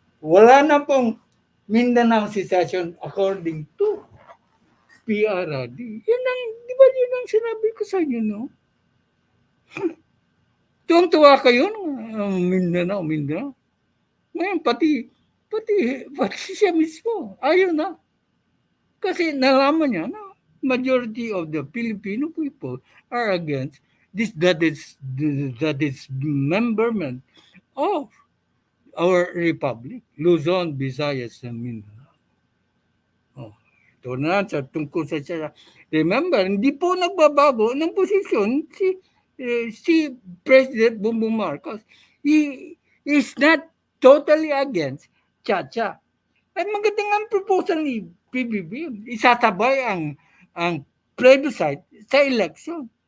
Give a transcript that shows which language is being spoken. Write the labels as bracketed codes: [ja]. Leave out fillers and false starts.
[tl] Wala na pong Mindanao [en] secession according to [tl] PRD. Yan ang, di ba yun ang sinabi ko sa inyo, no? Tuwang-tuwa kayo, Mindanao. Ngayon, pati siya mismo, ayaw na. Kasi nalaman niya na [en] majority of the Filipino people are against that is dismemberment of our republic, Luzon, Visayas, and Mindanao. [tl] Oh, ito na sa tungkol sa siya. Remember, hindi po nagbabago ng posisyon si President Bongbong Marcos. [en] He is not totally against Chacha. [tl] At magandang ang proposal ni PBB, isatabay ang plebiscite sa election.